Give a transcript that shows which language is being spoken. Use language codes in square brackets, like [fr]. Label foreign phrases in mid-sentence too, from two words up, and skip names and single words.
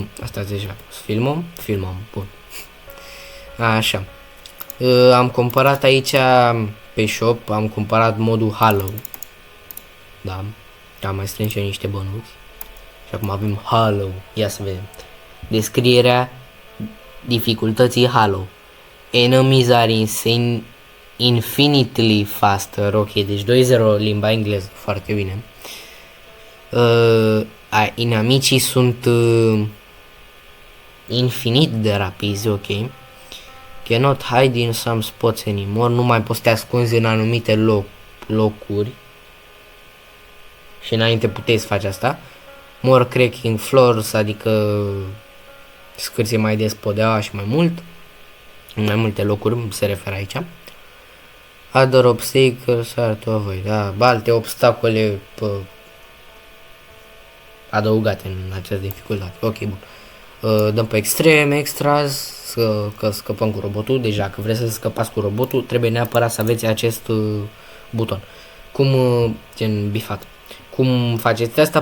[ro] Asta deja. Să filmăm? Filmăm. Bun. Așa. Am cumpărat aici pe shop, am cumpărat modul Hollow. Da. Am mai strâns eu niște bănuți. Și acum avem Hollow. Ia să vedem. Descrierea dificultății Hollow. [en] Enemies are infinitely faster. [ro] Ok, deci 2-0 limba engleză. Foarte bine. Inamicii sunt infinit de rapizi, ok. [en] Cannot hide in some spots anymore. [ro] Nu mai poți să te ascunzi în anumite locuri. Și înainte puteai să faci asta. [en] More cracking floors, [ro] adică scârție mai des podeaua și mai mult. În mai multe locuri se referă aici. [en] Other obstacles are to avoid. [ro] Da, alte obstacole adăugate în această dificultate. Ok, bun. Dăm pe extrem, extras, că scăpăm cu robotul. Deja, că vreți să scăpați cu robotul, trebuie neapărat să aveți acest buton. Gen bifat. Cum faceți asta?